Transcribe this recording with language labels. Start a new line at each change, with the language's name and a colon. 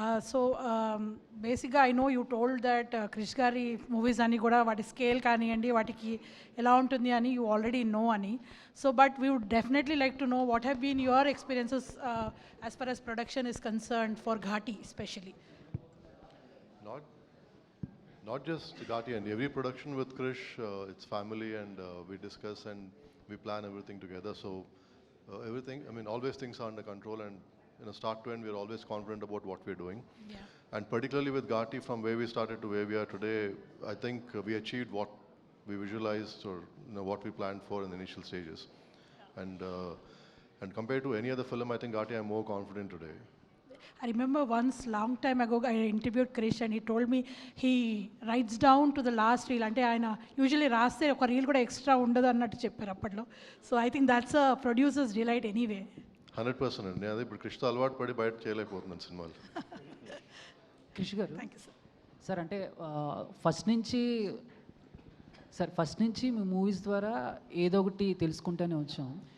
English: so బేసిక్గా I know you told that
Telugu: Krish గారి movies అని కూడా వాటి స్కేల్ కానివ్వండి, వాటికి ఎలా ఉంటుంది అని
English: You already know అని. So but we would definitely like to know what have been your experiences as far as production is concerned for Ghati especially. Not just Ghati, and every production with Krish, it's family, and we discuss and we plan everything together. So everything, I mean, always things are under control, and start to end, we're always confident about what we're doing. Yeah. And particularly with Ghati, from where we started to where we are today, I think we achieved what we visualized, or what we planned for in the initial stages. Yeah. And compared to any other film, I think Ghati, I'm more confident today. I remember once, long time ago, I interviewed Krish and he told me he writes down to the last reel.
Telugu: అంటే ఆయన usually రాస్తే ఒక reel కూడా extra ఉండదు అన్నట్టు చెప్పారు అప్పట్లో.
English: So I think that's a producer's delight anyway.
Telugu: 100% అండి. అదే ఇప్పుడు కృష్ణ అలవాటు పడి బయట చేయలేకపోతున్నాను సినిమాలు. కృషి గారు,
English: Thank you sir.
Telugu: సార్ అంటే ఫస్ట్ నుంచి మీ మూవీస్ ద్వారా ఏదో ఒకటి తెలుసుకుంటూనే వచ్చాం.